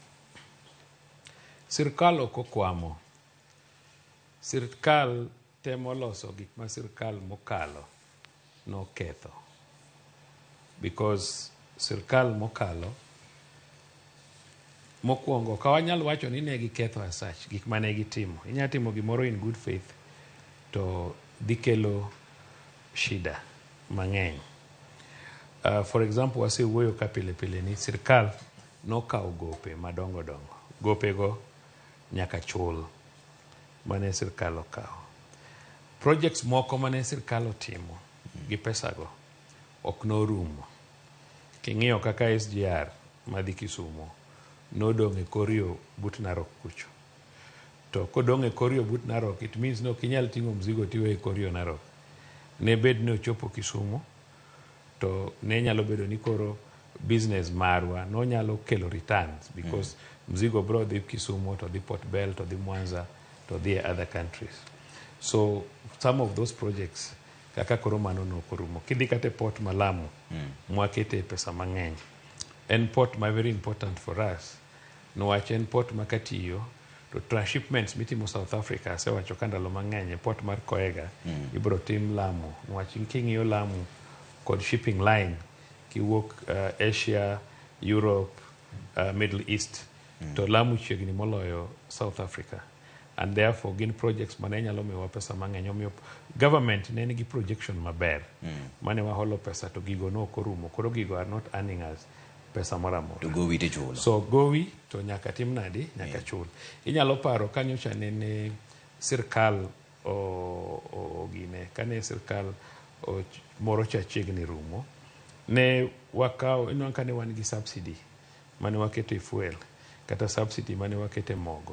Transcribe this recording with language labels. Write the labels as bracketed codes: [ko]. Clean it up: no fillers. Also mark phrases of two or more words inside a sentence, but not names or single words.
[luo] Sirkal ok okwamo. Sirkal temo loso gik ma sirkal mokalo no ketho, because sirkal mokalo mokwongo ka wanyalo wacho ni ne giketho [en] as such [luo] gik mane gitimo. Inya timo gimoro [en] in good faith [luo] to dhi kelo shida mang'eny. For example, wasewuoyo ka pile pile ni sirkal nokawo gope madongo dongo. Gope go nyaka chul mane sirkal okawo. Projects moko mane sirkal otimo gi pesago ok norumo. King'iyo kaka SGR madhi Kisumu nodong' e korio but Narok kucho. To kodong' e korio but Narok, [en] it means [luo] no kinyal ting'o mzigo tiwe e korio Narok. Ne bed ni ochopo Kisumu to ne nyalo bedo ni koro business marwa no nyalo kelo returns, because mzigo bro dhi Kisumu to dhi Port Bell to dhi Mwanza to dhi [en] other countries. So some of those projects [luo] kaka koro mano no korumo. Kidhi kate port Malamu mwakete pesa mang'eny. [en] En port ma very important for us. [luo] Nwach en port makatiyo to transshipments mitimo South Africa sewacho kandalo mang'eny. Port mar Koega ibro tim Lamu. Nwach king'iyo Lamu kod [en] shipping line [luo] kiwuok Asia, Europe, Middle East to Lamu chiegni moloyo South Africa. [en] And therefore [luo] gin projects mane nyalo miwa pesa mang'eny. Omiyo government ne nigi projection maber mane waholo pesa to gigo no korumo. Koro gigo [en] are not earning us [luo] pesa moramora. To gowi te chulo. So gowi to nyaka tim nadi nyaka chul. Inyalo paro kanyocha nene sirkal gine kane sirkal moro cha chiegni rumo ne wakao ino kane wan gi subsidy mane wakete fuel kata subsidy mane wakete mogo.